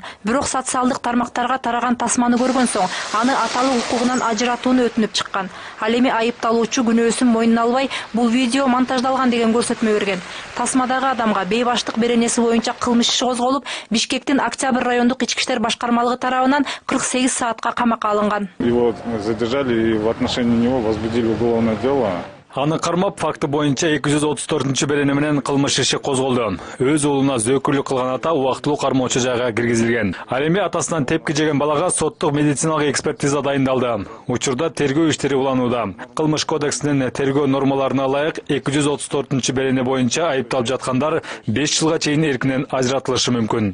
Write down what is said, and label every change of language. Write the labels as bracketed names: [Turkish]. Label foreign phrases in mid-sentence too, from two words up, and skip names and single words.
[Kyrgyz] Бирок социалдык тармактарга тараган тасманы көргөн соң, аны аталык укугунан ажыратууну өтүнүп чыккан. Ал эми айыпталуучу күнөөсүн мойнуна албай, бул видео монтаждалган деген көрсөтмө берген. Тасмадагы адамга бейбаштык беренеси боюнча кылмыш иши козголуп, Бишкектин Октябрь райондук ички иштер башкармалыгы тарабынан 48 саатка камакка алынган. [Russian] Его задержали и в отношении него возбудили уголовное дело. [Kyrgyz] Аны кармап факты боюнча 234-берене менен кылмыш иши козголду. Өз уулуна зөөкүрлүк кылган ата убактылуу кармоочу жайга киргизилген. Ал эми атасынан тепки жеген балага соттук медициналык экспертиза дайындалды. Учурда тергөө иштери уланууда. Кылмыш кодексинин тергөө нормаларына ылайык 234-берене боюнча айыпталып жаткандар 5 жылга чейин эркинен ажыратылышы мүмкүн.